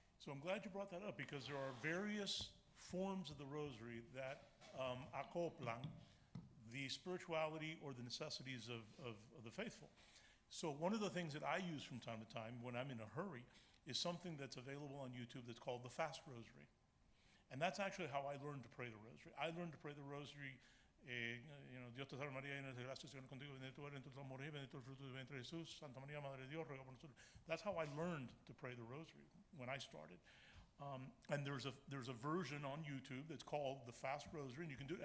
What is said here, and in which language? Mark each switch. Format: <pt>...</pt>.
<en>So I'm glad you brought that up because there are various forms of the rosary that</en> <es>acoplan</es> <en>the spirituality or the necessities of the faithful. So one of the things that I use from time to time when I'm in a hurry is something that's available on YouTube that's called the Fast Rosary. And that's actually how I learned to pray the Rosary. I learned to pray the Rosary,</en> <es>Dios te salve María, llena de gracia, el Señor es contigo, bendita tú eres entre todas las mujeres, bendito el fruto de tu vientre Jesús, Santa María, Madre de Dios, ruega por nosotros.</es> <en>That's how I learned to pray the Rosary when I started. And there's a version on YouTube that's called the Fast Rosary, and you can do it.</en>